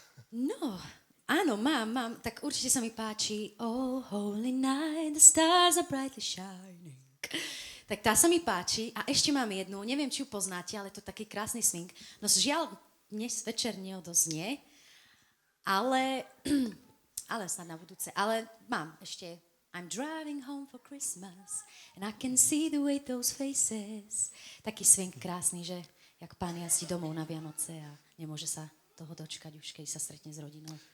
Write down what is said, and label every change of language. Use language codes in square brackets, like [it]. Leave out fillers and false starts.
[sk] No, áno, mám. Tak určite sa mi páči [en] Oh, holy night, the stars are brightly shining. [sk] Tak tá sa mi páči a ešte mám jednu, neviem, či ju poznáte, ale to je taký krásny swing. No žiaľ, dnes večer neodoznie, ale snad na budúce. Ale mám ešte [en] I'm driving home for Christmas and I can see the way those faces. [sk] Taký swing krásny, že jak pán jazdí domov na Vianoce a nemôže sa toho dočkať už, keď sa stretne s rodinou.